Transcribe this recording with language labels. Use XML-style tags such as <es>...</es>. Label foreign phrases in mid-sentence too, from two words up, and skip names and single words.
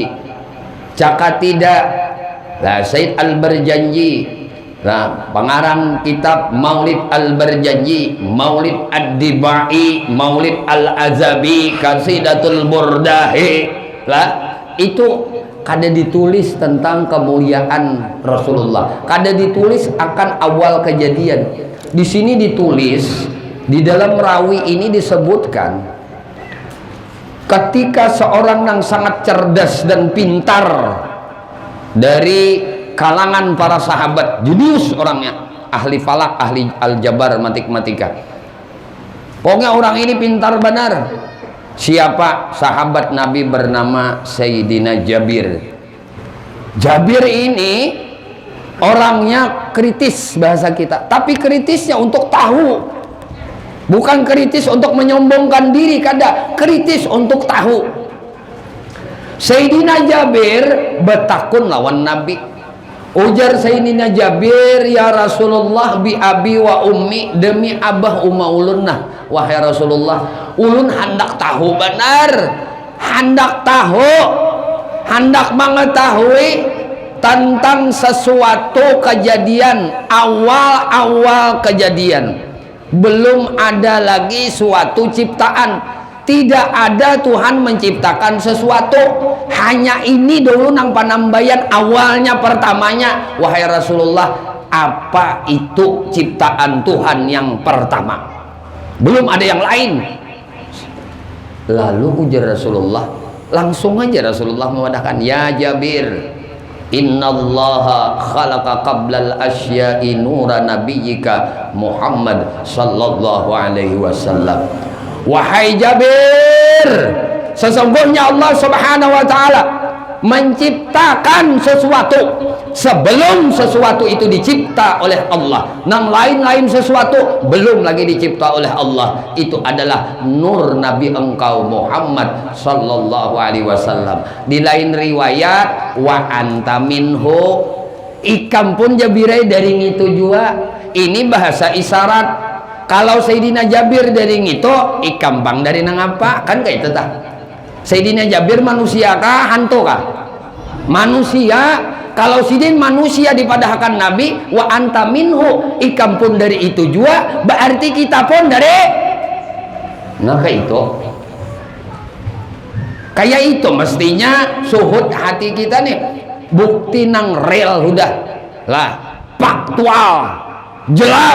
<bjn>Caka tidak lah Said Al-Barjanji lah, pengarang kitab Maulid Al-Barjanji, Maulid Ad-Dibai, Maulid Al-Azabi, Qasidatul Burdahi lah, itu kada ditulis tentang kemuliaan Rasulullah, kada ditulis akan awal kejadian.</bjn> <id>Di sini ditulis, di dalam rawi ini disebutkan ketika seorang yang sangat cerdas dan pintar dari kalangan para sahabat, jenius orangnya, ahli falak, ahli aljabar, matematika. Pokoknya orang ini pintar benar. Siapa? Sahabat Nabi bernama Sayyidina Jabir. Jabir ini orangnya kritis bahasa kita, tapi kritisnya untuk tahu, bukan kritis untuk menyombongkan diri, kada, kritis untuk tahu.</id> <bjn>Sayyidina Jabir bertakun lawan Nabi.</bjn> <ar>Ujar Sayyidina Jabir, يا رسول الله، بأبي وأمي,</ar> <bjn>demi abah umma ulun, nah wahai Rasulullah, ulun hendak tahu benar, hendak mengetahui tentang sesuatu kejadian, awal kejadian, belum ada lagi suatu ciptaan. Tidak ada Tuhan menciptakan sesuatu, hanya ini dulu nang panambayan awalnya pertamanya.</bjn> <id>Wahai Rasulullah, apa itu ciptaan Tuhan yang pertama? Belum ada yang lain.</id> <bjn>Lalu ujar Rasulullah, langsung aja Rasulullah memadahkan,</bjn> <ar>يا جابر، إن الله خلق قبل الأشياء نور نبيك محمد صلى الله عليه وسلم.</ar> <id>Wahai Jabir, sesungguhnya Allah</id> <ar>سبحانه وتعالى</ar> <id>menciptakan sesuatu sebelum sesuatu itu dicipta oleh Allah.</id> <bjn>Nang lain-lain sesuatu belum lagi dicipta oleh Allah.</bjn> <id>Itu adalah nur Nabi engkau Muhammad</id> <ar>صلى الله عليه وسلم.</ar> <id>Di lain riwayat,</id> <ar>وأنت منه,</ar> <bjn>ikam pun Jabirai dari itu juga.</bjn> <id>Ini bahasa isyarat.</id> <bjn>Kalau Sayyidina Jabir dari itu, ikam bang dari nang apa?</bjn> <id>Kan kayak itu tah. Sayyidina Jabir manusia kah, hantu kah? Manusia.</id> <bjn>Kalau sidin manusia dipadahkan Nabi,</bjn> <ar>وأنت منه,</ar> <bjn>ikam pun dari itu juga, berarti kita pun dari.</bjn> <id>Nah kayak itu. Kayak itu mestinya suhud hati kita nih. Bukti nang real udah lah, faktual, jelas.</id>